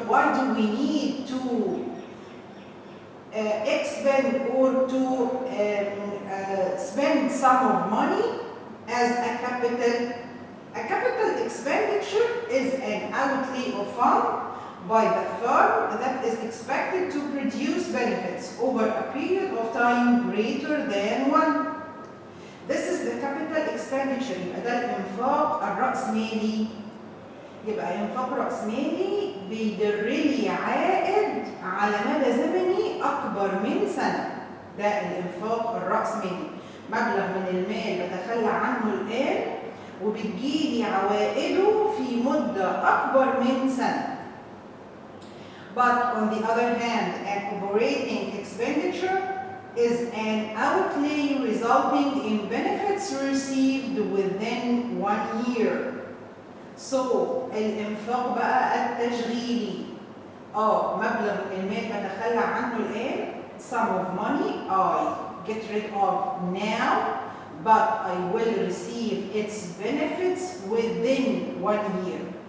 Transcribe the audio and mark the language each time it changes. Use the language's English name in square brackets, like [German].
[English] Why do we need to expend or to spend sum of money as a capital? A capital expenditure is an outlay of fund by the firm that is expected to produce benefits over a period of time greater than one. This is the capital expenditure. [Arabic] يبقى ده الإنفاق الرأسمالي. يبقى إنفاق رأسمالي بيدر لي عائد على مدى زمني أكبر من سنة. ده الإنفاق الرأسمالي. مبلغ من المال بتخلى عنه الآن وبتجيلي عوائده في مدة أكبر من سنة. [English] But on the other hand, an operating expenditure is an outlay resulting in benefits received within 1 year. So الإنفاق بقى التشغيلي مبلغ المال بتخلى عنه الآن, sum of money I get rid of now, but I will receive its benefits within 1 year.